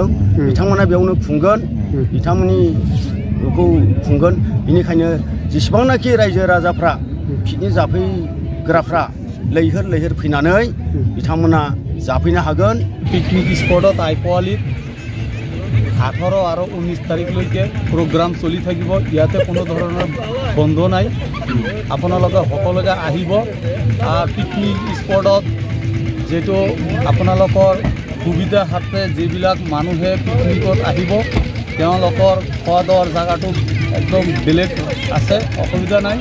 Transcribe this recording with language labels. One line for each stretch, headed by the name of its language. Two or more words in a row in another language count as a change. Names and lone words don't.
Bodo: बिथांमोना बेयावनो खुंगोन, बिथांमोननि बेखौ खुंगोन। बेनिखायनो जेसेबांनाखि रायजो राजाफ्रा पिकनिक जाफैग्राफ्रा लैहोर लैहोर फैनानै बिथांमोना जाफैनो हागोन।
Assamese: পিকনিক স্পটত আইপৱালিত 18 আৰু 19 তাৰিখলৈকে প্ৰগ্ৰাম চলি থাকিব। ইয়াতে কোনো ধৰণৰ বন্ধ নাই। আপোনালোকে সকলোকে আহিব। পিকনিক স্পটত যেটো আপোনালোকৰ সুবিধা হাতে যিবিলাক মানুহে পিকনিকত আহিব তেওঁলোকৰ খোৱা দোৱাৰ জায়গাটো একদম বেলেগ আছে, অসুবিধা নাই।